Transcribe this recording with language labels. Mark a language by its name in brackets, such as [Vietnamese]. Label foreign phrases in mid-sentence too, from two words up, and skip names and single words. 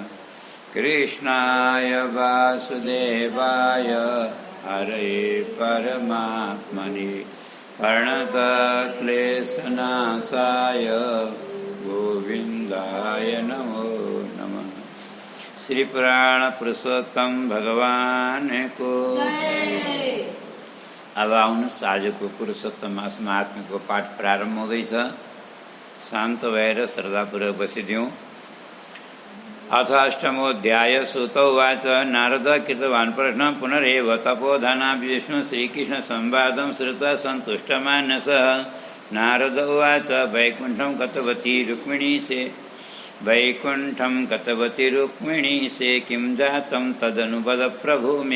[Sanskrit] कृष्णाय वासुदेवाय हरये परमात्मने प्रणतक्लेशनाशाय गोविन्दाय नमो नमः। [Nepali] श्री पुराण पुरुषोत्तम भगवान को अब आउनुहोस्, आजको पुरुषोत्तम मास महात्म्य को पाठ प्रारम्भ हुँदैछ। शान्त भएर श्रद्धापूर्वक बसिदिउँ। [Sanskrit] अथ अष्टमोऽध्याय। सूत उवाच नारद कृतवान् प्रश्नं पुनरेव तपोधना विष्णु श्रीकृष्ण संवादं श्रुत्वा सन्तुष्टमानसः। नारद उवाच वैकुण्ठं गतवती रुक्मिणी से किं जातं तदनु वद प्रभु मे।